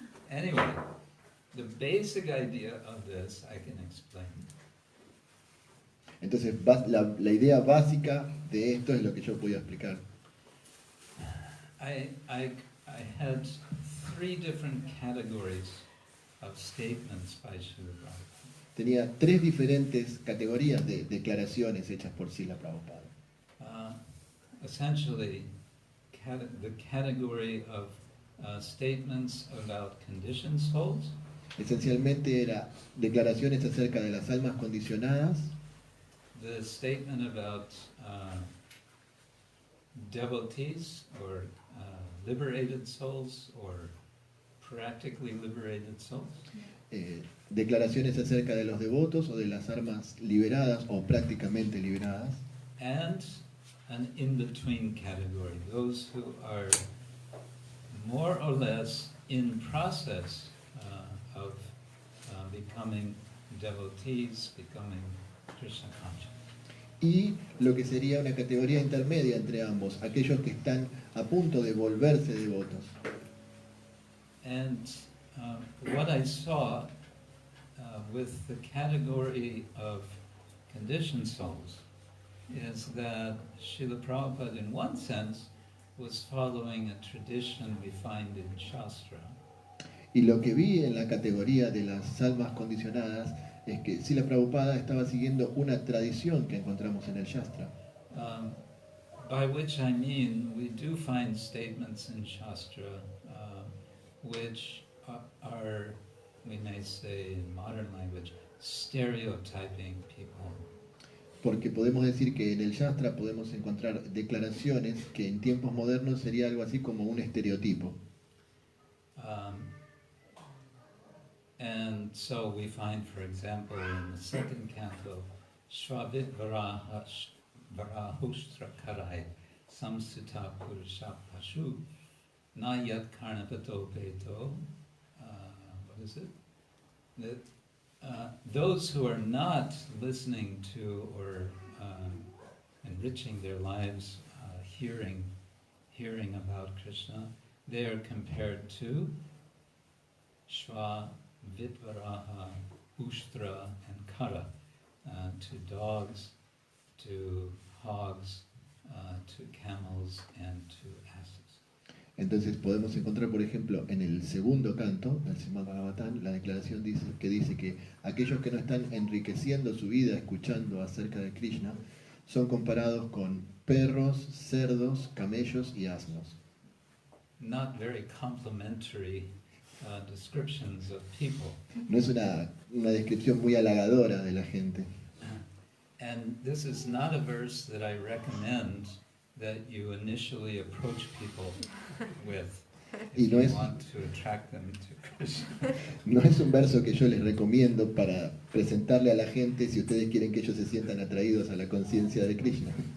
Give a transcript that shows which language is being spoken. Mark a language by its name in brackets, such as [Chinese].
[English] Anyway, the basic idea of this I can explain. [Spanish] Entonces la idea básica de esto es lo que yo podía explicar. [English] I had three different categories of statements by Srila Prabhupada. [Spanish] Tenía tres diferentes categorías de declaraciones hechas por Srila Prabhupada. [English] Essentially, the category of statements about conditioned souls. [Spanish] Esencialmente era declaraciones acerca de las almas condicionadas, [English] The statement about devotees or liberated souls or practically liberated souls. [Spanish] Declaraciones acerca de los devotos o de las almas liberadas o prácticamente liberadas. [English] And an in-between category, those who are more or less in process of becoming devotees, becoming Krishna conscious. [Spanish] Y lo que sería una categoría intermedia entre ambos, aquellos que están a punto de volverse devotos. [English] And what I saw with the category of conditioned souls is that Srila Prabhupada, in one sense, was following a tradition we find in Shastra. [Spanish] Y lo que vi en la categoría de las almas condicionadas es que Srila Prabhupada estaba siguiendo una tradición que encontramos en el Shastra. [English] By which I mean, we do find statements in Shastra which are, we may say in modern language, stereotyping people. [Spanish] Porque podemos decir que en el Shastra podemos encontrar declaraciones que en tiempos modernos sería algo así como un estereotipo. [English] And so we find, for example, in the second canto, [Sanskrit] Shravit Varahustra Karai Samsita Purusha Pashu Nayat Karnapato Beto. [English] What is it? That those who are not listening to or enriching their lives, hearing about Krishna, they are compared to Shva, Vitvaraha, Ushtra, and Kara, to dogs, to hogs, to camels, and to asses. [Spanish] Entonces podemos encontrar, por ejemplo, en el segundo canto del Srimad Bhagavatam, la declaración dice que aquellos que no están enriqueciendo su vida escuchando acerca de Krishna son comparados con perros, cerdos, camellos y asnos. [English] Not very complimentary descriptions of people. [Spanish] No es una descripción muy halagadora de la gente. [English] And this is not a verse that I recommend that you initially approach people with if you want to attract them to Krishna. [Spanish] No es un verso que yo les recomiendo para presentarle a la gente si ustedes quieren que ellos se sientan atraídos a la conciencia de Krishna.